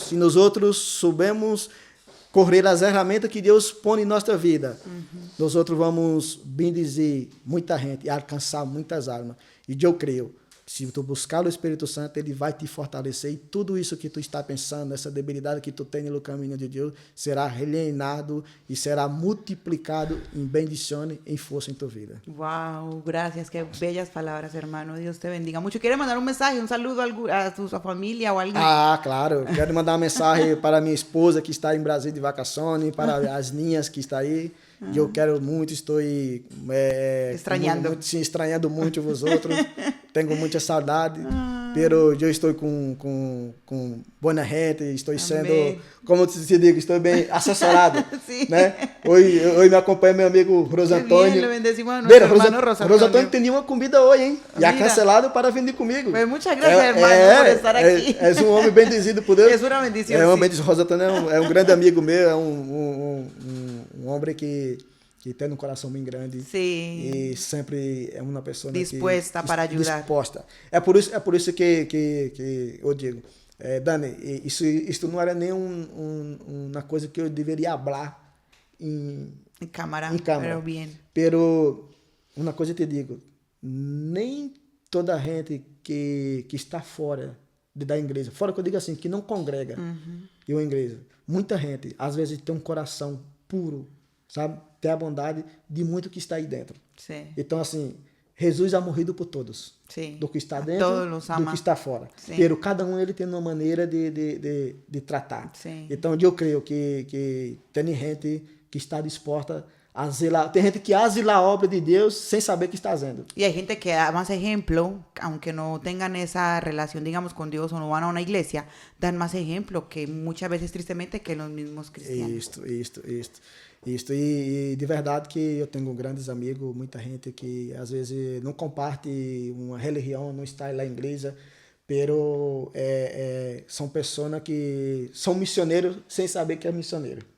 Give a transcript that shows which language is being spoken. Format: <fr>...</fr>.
<pt>Se nós outros soubemos correr as ferramentas que Deus põe em nossa vida, nós outros vamos bendizer muita gente e alcançar muitas almas. E eu creio, se tu buscar o Espírito Santo, ele vai te fortalecer e tudo isso que tu está pensando, essa debilidade que tu tem no caminho de Deus, será rellenado e será multiplicado em bendições, em força em tua vida.</pt> <es>Wow, gracias, qué bellas palabras, hermano. Dios te bendiga mucho. ¿Quiere mandar un mensaje, un saludo a tu familia o alguien? Ah, claro.</es> <pt>Quero mandar uma mensagem para minha esposa que está em Brasília de vacações, para as ninhas que estão aí. Eu quero muito, estou estranhando. Sim, estranhando muito vós outros. Tenho muita saudade. Pero eu estou com boa gente, estou sendo, como se diz, estou bem assessorado.</pt> <es>Sí.</es> <pt>Né? Hoje me acompanha meu amigo Rosa Antônio.</pt> <es>Bien, le bendecimos a nuestro hermano Rosa Antonio.</es> <pt>Antônio tinha uma comida hoje, hein? E</pt> <es>Mira.</es> <pt>ha cancelado para vir comigo.</pt> <es>Pues muchas gracias, hermano, por estar aqui.</es> <pt>És um homem bendizido por Deus. É uma bendição, É uma sim. bendição. Rosa Antônio é um grande amigo meu, é um homem que tem um coração bem grande. Sim. E sempre é uma pessoa</pt> <es>Dispuesta para ajudar.</es> <pt>Disposta. É por isso que eu digo, Dani, isso não era nem uma coisa que eu deveria falar em</pt> <es>cámara, pero bien.</es> <pt>Pero uma coisa eu te digo, nem toda a gente que está fora da igreja, fora que eu digo assim, que não congrega em uma igreja, muita gente, às vezes, tem um coração puro, sabe? Tem a bondade de muito que está aí dentro. Sim. Então, assim, Jesus ha morrido por todos. Sim. Do que está A dentro,</pt> <es>todos los ama.</es> <pt>do que está fora. Sim. Pero cada um ele tem uma maneira de tratar. Sim. Então, eu creio que tem gente que está disposta a zelar. Tem gente que zelar a obra de Deus sem saber o que está fazendo.</pt> <es>Y hay gente que da más ejemplo, aunque no tengan esa relación, digamos, con Dios o no van a una iglesia, dan más ejemplo que muchas veces, tristemente, que los mismos cristianos.</es> <pt>Isto. E de verdade que eu tenho grandes amigos, muita gente que às vezes não comparte uma religião, não está lá em igreja, pero são pessoas que são missioneiros sem saber que é missioneiro.</pt>